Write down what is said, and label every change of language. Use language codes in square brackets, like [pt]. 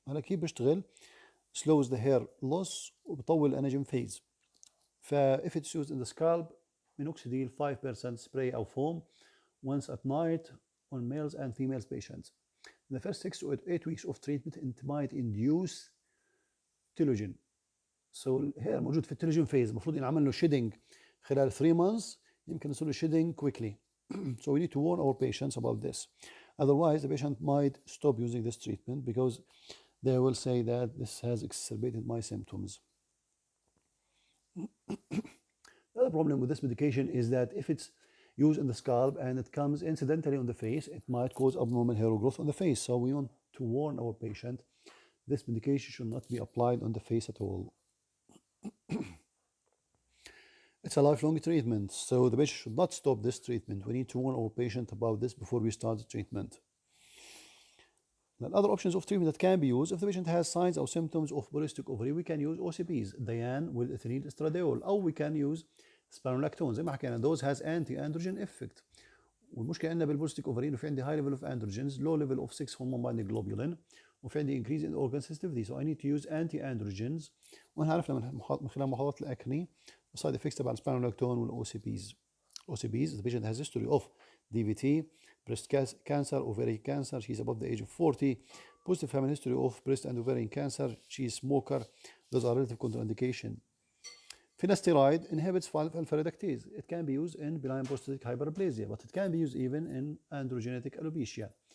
[ar] هلا كيف بيشتغل؟ [en] slows the hair loss [ar] وبطول [en] anagen phase. if it's used in the scalp minoxidil 5% spray [ar] أو [en] foam once at night on males and females patients. In the first 6 to 8 weeks of treatment it might induce telogen. [ar] So الهير موجود في التيلوجين phase، المفروض ينعمل له shedding خلال 3 months، يمكن يصير له [en] shedding quickly. So we need to warn our patients about this. Otherwise the patient might stop using this treatment because they will say that this has exacerbated my symptoms. The other problem with this medication is that if it's used in the scalp and it comes incidentally on the face, it might cause abnormal hair growth on the face. So we want to warn our patient this medication should not be applied on the face at all. It's a lifelong treatment, so the patient should not stop this treatment. We need to warn our patient about this before we start the treatment. Now, other options of treatment that can be used, if the patient has signs or symptoms of polycystic ovary, we can use OCPs, diane with ethylene estradiol, or we can use spironolactone. [ar] زي ما حكينا [en] those has anti-androgen effect. [ar] والمشكله عندنا بالبوليستيك اوفرين وفي عندي [en] high level of androgens, low level of 6 hormone binding globulin, [ar] وفي عندي [en] increase in organ sensitivity, so I need to use anti-androgens. [ar] واحنا عرفنا من خلال محاضرات الاكني السايد افكتس تبع السبيرونولاكتون والاو سي بيز. [en] OCPs, the patient has history of DVT, breast cancer, ovarian cancer, she's above the age of 40, positive family history of breast and ovarian cancer, she's smoker, those are relative contraindication. Finasteride inhibits alpha reductase. It can be used in benign prostatic hyperplasia, but it can be used even in androgenetic alopecia.